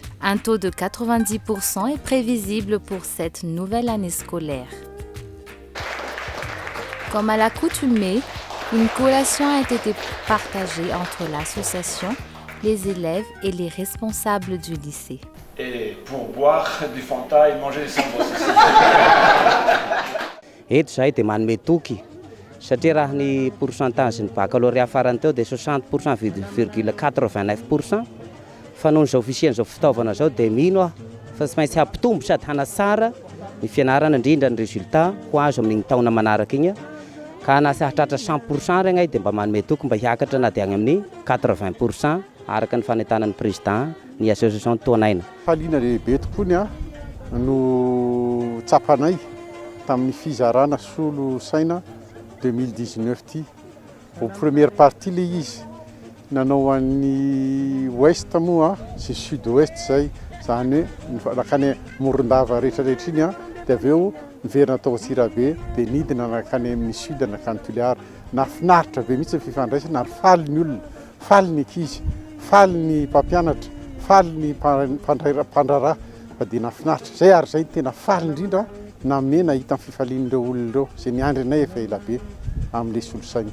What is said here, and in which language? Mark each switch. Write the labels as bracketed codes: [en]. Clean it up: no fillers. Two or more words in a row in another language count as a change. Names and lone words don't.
[fr] Un taux de 90% est prévisible pour cette nouvelle année scolaire. Comme à l'accoutumée, une collation a été partagée entre l'association, les élèves et les responsables du lycée. Et pour boire du Fanta et manger des sambos. [mg] Eto zahay dia manome toky satria raha ny pourcentage ny baccalauréat farany teo dia 60,89%. Fa noho izao fisian'izao fitaovana zao dia mino aho fa tsy maintsy hampitombo sady hanasara ny fianarana indrindra ny résultat ho azo amin'igny taona manaraka igny ka na sahatratra 100% regny dia mba manome toky mba hiakatra na dia agny amin'ny 80% araka ny fanentanan'ny président ny association Touanaina. Faliana lehibe tokoa no tsapanay tamin'ny fizarana solosaina 2019 ty. [fr] Au première partie [mg] le izy nanao an'ny ouest moa sy sud-ouest zay zany hoe nakany Morondava rehetrarehetra iny dia aveo niverina tao Antsirabe dia nidina nakany amin'ny sud nakany Toliara. Nafinaritra be mihitsy ny fifandraisana ary faly ny olona, faly ny ankizy, faly ny mpampianatra, faly ny mpandraraha fa dia nafinaritra zay ary zay tena faly indrindra namena nahita amin'ny fifalian'ireo olona ireo zay niandrinay efa ela be amin'ilay solosaina.